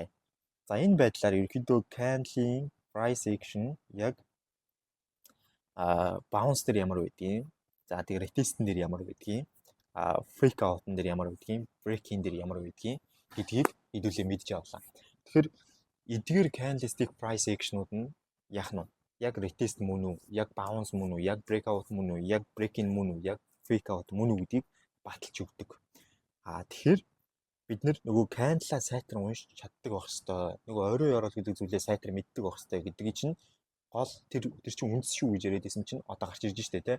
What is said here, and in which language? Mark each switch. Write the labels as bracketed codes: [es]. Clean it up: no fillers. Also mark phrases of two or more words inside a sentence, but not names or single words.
[mn] За энэ байдлаар ерөнхийдөө candle-ийн [en] price action [mn] яг bounce дээр ямар байдгийг, за тэгээ retest-эн дээр ямар байдгийг, [en] fake out- [mn] ын дээр ямар байдгийг, break-ийн дээр ямар байдгийг гэдгийг хэдүүлээ мэдж авлаа. Тэгэхээр эдгээр [en] candlestick price action- [mn] ууд нь яах нь яг retest мөн үү, яг bounce мөн үү, яг breakout мөн үү, яг break-in мөн үү, яг [en] fake out [mn] мөн үү гэдгийг баталж өгдөг. Тэгэхээр бид нөгөө candle-а сайтар уншиж чаддаг байх хэвээр. Нөгөө орой орол гэдэг зүйлээ сайтар мэддэг байх хэвээр гэдгийг чинь гол тэр чинь үндэс шүү гэж яриадсэн чинь одоо гарч ирж штэ тий.